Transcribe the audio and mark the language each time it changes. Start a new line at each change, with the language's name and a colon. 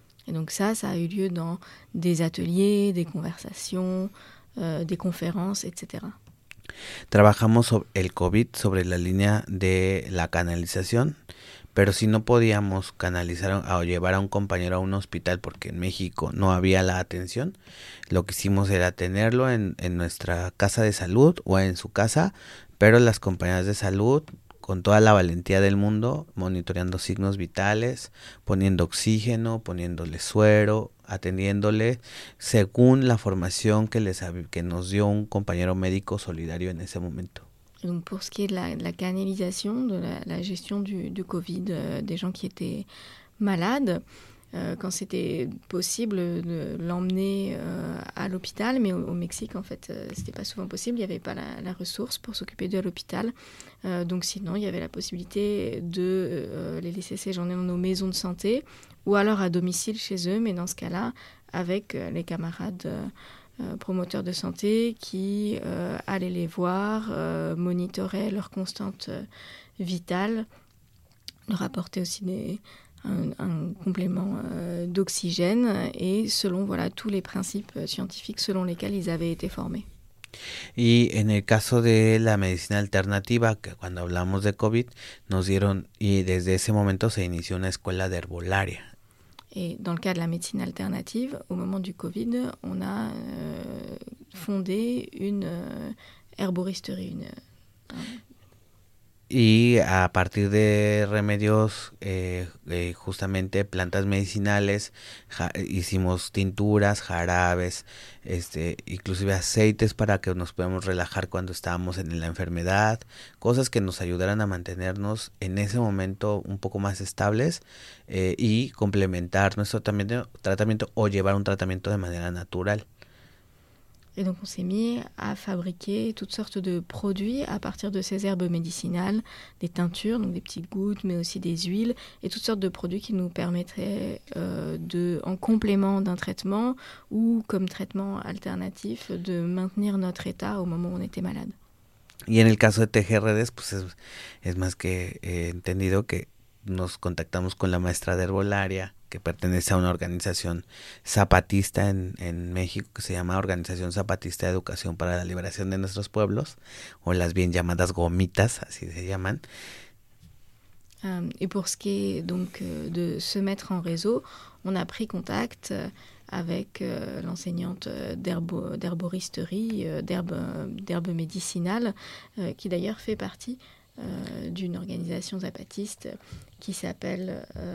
French: Et donc ça a eu lieu dans des ateliers, des conversations, des conférences, etc.
Spanish: Trabajamos sobre el COVID, sobre la línea de la canalización, pero si no podíamos canalizar o llevar a un compañero a un hospital porque en México no había la atención, lo que hicimos era tenerlo en nuestra casa de salud o en su casa, pero las compañeras de salud, con toda la valentía del mundo, monitoreando signos vitales, poniendo oxígeno, poniéndole suero, atendiéndole según la formación que nos dio un compañero médico solidario en ese momento.
French: Donc pour ce qui est de la canalisation, de la gestion du COVID, des gens qui étaient malades, quand c'était possible de l'emmener à l'hôpital, mais au Mexique, en fait, c'était pas souvent possible, il n'y avait pas la ressource pour s'occuper d'eux à l'hôpital. Donc sinon, il y avait la possibilité de les laisser séjourner dans nos maisons de santé, ou alors à domicile chez eux, mais dans ce cas-là, avec les camarades promoteurs de santé qui allaient les voir, monitoraient leur constante vitale, leur apportaient aussi un complément d'oxygène, et selon tous les principes scientifiques selon lesquels ils avaient été formés.
Spanish: Y en el caso de la medicina alternativa, que cuando hablamos de COVID, nos dieron, y desde ese momento se inició una escuela de herbolaria.
French: Et dans le cas de la médecine alternative, au moment du COVID, on a fondé une herboristerie.
Spanish: Y a partir de remedios, justamente plantas medicinales, hicimos tinturas, jarabes, inclusive aceites para que nos podamos relajar cuando estábamos en la enfermedad, cosas que nos ayudaran a mantenernos en ese momento un poco más estables y complementar nuestro tratamiento o llevar un tratamiento de manera natural.
French: Et donc on s'est mis à fabriquer toutes sortes de produits à partir de ces herbes médicinales, des teintures, donc des petites gouttes, mais aussi des huiles, et toutes sortes de produits qui nous permettraient, en complément d'un traitement ou comme traitement alternatif, de maintenir notre état au moment où on était malade.
Spanish: Y en el caso de tejer redes, pues es más que entendido que nos contactamos con la maestra de herbolaria, que pertenece a una organización zapatista en México, que se llama Organización Zapatista de Educación para la Liberación de Nuestros Pueblos, o las bien llamadas gomitas, así se llaman. Y
French: por ce qui est donc de se mettre en réseau, on a pris contact avec l'enseignante d'herboristerie, d'herbes médicinales, qui d'ailleurs fait partie d'une organisation zapatiste qui s'appelle...